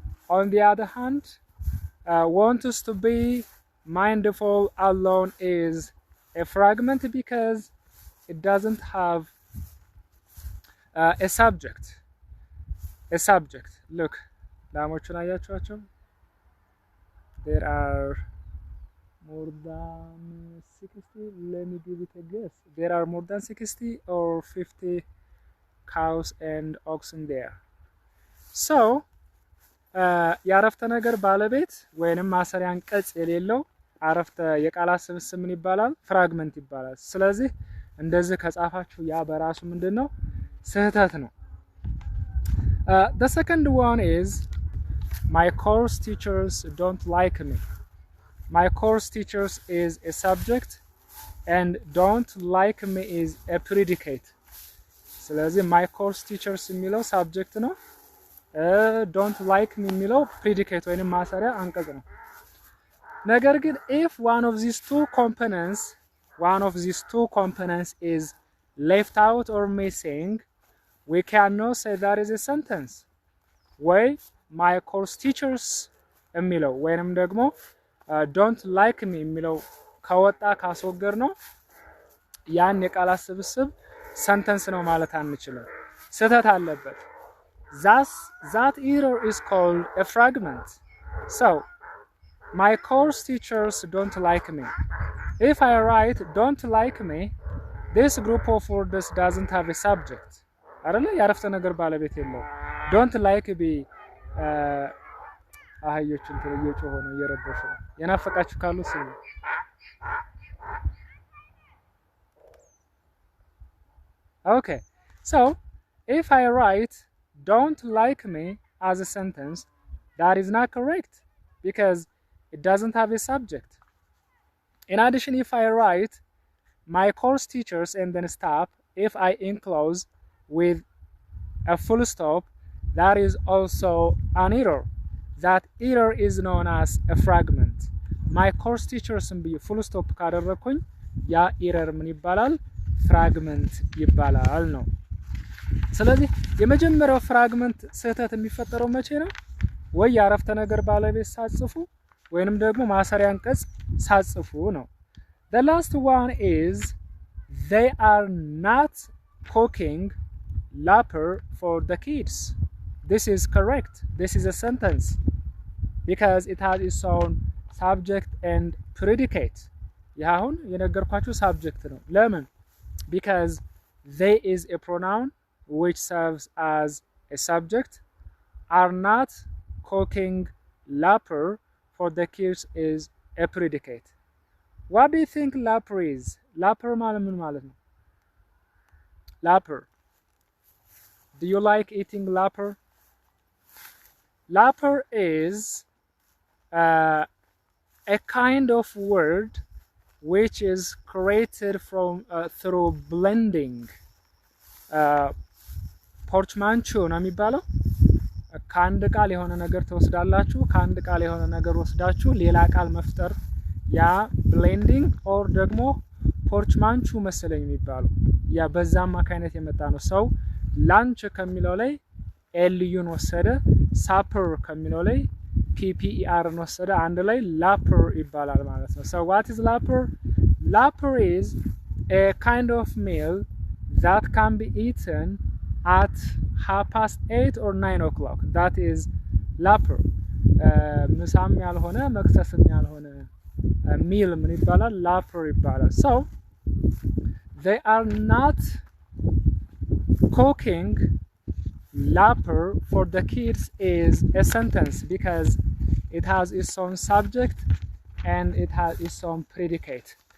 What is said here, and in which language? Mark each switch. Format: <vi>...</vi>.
<en>On the other hand, want us to be mindful alone is a fragment because it doesn't have a subject. A subject.</en> <am>Look, ላሞቹን አያችኋቸው?</am> <en>There are more than 60. Let me give it a guess. There are more than 60 or 50 cows and oxen there.</en> <am>So የአረፍተ ነገር ባለቤት ወይንም ማሰሪያ አንቀጽ የሌለው አረፍተ የቃላት ስብስብ ምን ይባላል? ፍራግመንት ይባላል። ስለዚህ እንደዚህ ከጻፋችሁ ያ በራሱ ምንድነው? ስህተት ነው።</am> <en>The second one is my course teachers don't like me. My course teachers is a subject and don't like me is a predicate.</en> <am>ስለዚህ</am> <en>my course teachers</en> <am>የሚለው</am> <en>subject</en> <am>ነው።</am> <en>don't like me የሚለው predicate</en> <am>ወይንም ማሰሪያ አንቀጽ ነው። ነገር ግን</am> <en>if one of these two components is left out or missing, we cannot say that is a sentence.</en> <am>ወይ</am> <en>my course teachers</en> <am>የሚለው ወይንም ደግሞ</am> <en>don't like me</en> <am>የሚለው ከወጣ ካስወገር ነው ያን የቃላት ስብስብ ሰንተንስ ነው ማለት አንችልም። ስህተት አለበት።</am> <en>That error is called a fragment. So, my course teachers don't like me. If I write don't like me, this group of words doesn't have a subject.</en> <am>አይደለ? ያረፍተ ነገር ባለቤት የለው።</am> <en>Don't like be</en> <am>አህዮች እንትን እየጮሁ ነው እየረበሹ ነው። የናፈቃችሁ ካሉ ስሙ። Okay.</am> <en>So, if I write don't like me as a sentence, that is not correct because it doesn't have a subject. In addition, if I write my course teachers and then stop, if I enclose with a full stop, that is also an error. That error is known as a fragment. My course teachers and be full stop</en> <am>ካደረኩኝ ያ</am> <en>error</en> <am>ምን ይባላል? ፍራግመንት ይባላል ነው። ስለዚህ የመጀመሪያው ፍራግመንት ስህተት የሚፈጠረው መቼ ነው? ወይ ያረፍተ ነገር ባለቤት ሳጽፉ ወይንም ደግሞ ማሰሪያ አንቀጽ ሳጽፉ ነው።</am> <en>The last one is they are not cooking lapper for the kids. This is correct. This is a sentence because it has its own subject and predicate.</en> <am>ያሁን የነገርኳችሁ subject ነው። ለምን?</am> <en>Because they is a pronoun which serves as a subject. Are not cooking lapper for the kids is a predicate. What do you think lapper is?</en> <am>Lapper ማለት ምን ማለት ነው?</am> <en>Lapper. Do you like eating lapper? Lapper is a kind of word which is created from through blending.</en> <am>ፖርችማንቹ ነው የሚባለው። ከአንድ ቃል የሆነ ነገር ተወስዳላችሁ፣ ከአንድ ቃል የሆነ ነገር ወስዳችሁ ሌላ ቃል መፍጠር ያ ብሌንዲንግ ኦር ደግሞ ፖርችማንቹ መሰለኝ የሚባለው ያ በዛ አማካይነት የመጣ ነው። ሰው ላንች ከሚለው ላይ ኤልዩን ወሰደ፣ ሳፐር ከሚለው ላይ ፒፒኢአርን ወሰደ፣ አንድ ላይ ላፐር ይባላል ማለት ነው።</am> <en>So what is lapper? Lapper is a kind of meal that can be eaten at 8:30 or 9 o'clock. That is lapper.</en> <am>ምሳም ያልሆነ መክሰስም ያልሆነ meal ምን ይባላል?</am> <en>lapper</en> <am>ይባላል።</am> <en>So they are not cooking lapper for the kids is a sentence because it has its own subject and it has its own predicate.</en>